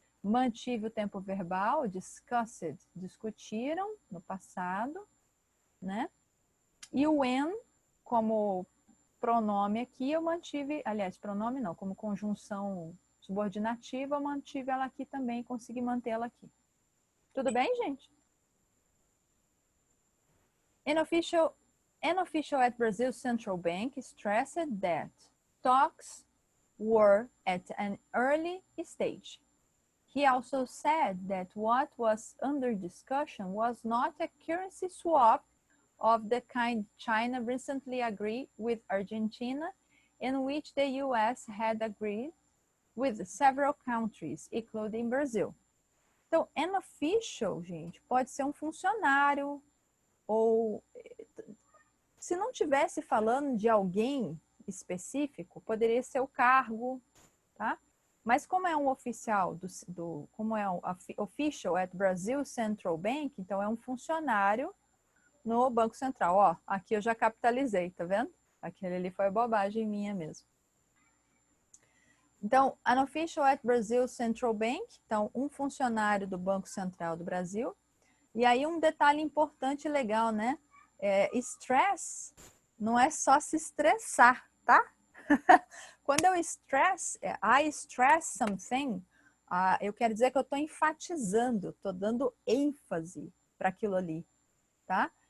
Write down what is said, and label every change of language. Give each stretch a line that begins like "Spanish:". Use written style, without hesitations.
Portuguese: Mantive o tempo verbal, discussed, discutiram no passado, né? E o when, como pronome aqui, eu mantive, aliás, pronome não, como conjunção subordinativa, eu mantive ela aqui também, consegui mantê-la aqui. Tudo bem, gente?
English: An official at Brazil's central bank stressed that talks were at an early stage. He also said that what was under discussion was not a currency swap of the kind China recently agreed with Argentina, in which the US had agreed with several countries, including Brazil.
Portuguese: Então,
English: an official,
Portuguese: gente, pode ser um funcionário, ou se não tivesse falando de alguém específico, poderia ser o cargo, tá? Mas como é um oficial como é um
English: official at Brazil Central Bank,
Portuguese: então é um funcionário no Banco Central. Ó, aqui eu já capitalizei, tá vendo? Aquele ali foi bobagem minha mesmo.
English: Então, an official at Brazil Central Bank.
Portuguese: Então, um funcionário do Banco Central do Brasil. E aí um detalhe importante e legal, né? Stress não é só se estressar, tá? Quando eu
English: I stress something,
Portuguese: eu quero dizer que eu estou enfatizando, estou dando ênfase para aquilo ali, tá?